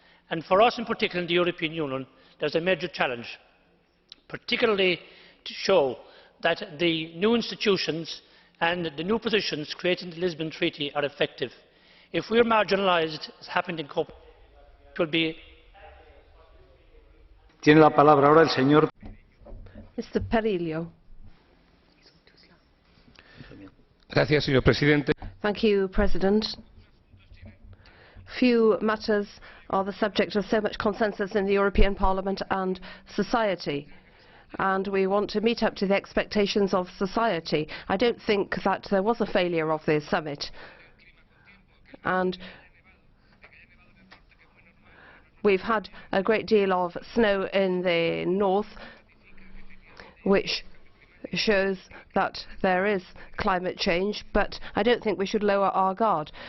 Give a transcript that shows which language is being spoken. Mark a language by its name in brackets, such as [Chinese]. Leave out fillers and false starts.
[English] And for us in particular in the European Union, there's a major challenge, particularly to show that the new institutions and the new positions created in the Lisbon Treaty are effective. If we are marginalised, as happened in Copenhagen, it will be... [Spanish] Tiene la palabra ahora el señor. [English] Mr. Perillo. [Spanish] Gracias, señor presidente. [English] Thank you, President. Few matters are the subject of so much consensus in the European Parliament and society, and we want to meet up to the expectations of society. I don't think that there was a failure of the summit, and we've had a great deal of snow in the north, which shows that there is climate change, but I don't think we should lower our guard.